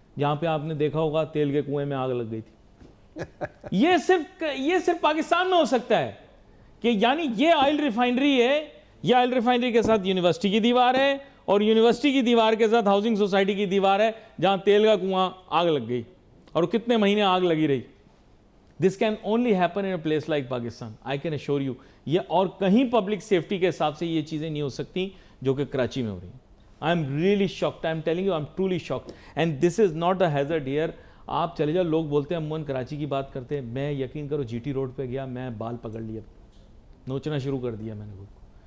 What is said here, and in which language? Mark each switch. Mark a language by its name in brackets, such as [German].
[Urdu] جہاں پہ آپ نے دیکھا ہوگا تیل کے کنویں میں آگ لگ گئی تھی. یہ صرف پاکستان میں ہو سکتا ہے کہ یعنی یہ آئل ریفائنری ہے, یہ آئل ریفائنری کے ساتھ یونیورسٹی کی دیوار ہے, اور یونیورسٹی کی دیوار کے ساتھ ہاؤسنگ سوسائٹی کی دیوار ہے جہاں تیل کا کنواں آگ لگ گئی, اور کتنے مہینے آگ لگی رہی. [English] This can only happen in a place like Pakistan, I can assure you. [Urdu] یہ اور کہیں پبلک سیفٹی کے حساب سے یہ چیزیں نہیں ہو سکتی جو کہ کراچی میں ہو رہی ہیں. [English] I am really shocked, I am telling you, I am truly shocked, and this is not a hazard here. [Urdu] آپ چلے جاؤ, لوگ بولتے ہیں عموماً کراچی کی بات کرتے ہیں, میں یقین کرو جی ٹی روڈ پہ گیا, میں بال پکڑ لیا, نوچنا شروع کر دیا میں نے خود کو.